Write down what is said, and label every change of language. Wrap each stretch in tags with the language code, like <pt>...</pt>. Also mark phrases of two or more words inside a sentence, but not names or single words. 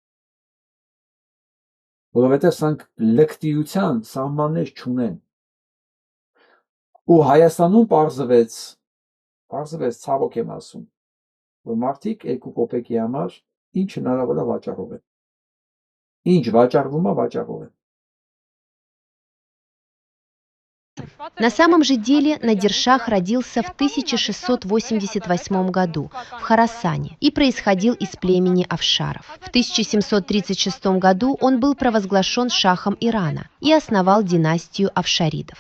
<hy>Որովհետեւ սրանք լկտիության սահմաններ չունեն։ Ու Հայաստանում պարզվեց ցավոք եմ ասում, որ մարդիկ 2 կոպեկի համար ինչ հնարավոր է վաճառող են։ Ինչ վաճառվում է, վաճառող են։</hy> <ru>На самом же деле Надир-Шах родился в 1688 году в Хорасане и происходил из племени Афшаров. В 1736 году он был провозглашен шахом Ирана и основал династию Афшаридов.</ru>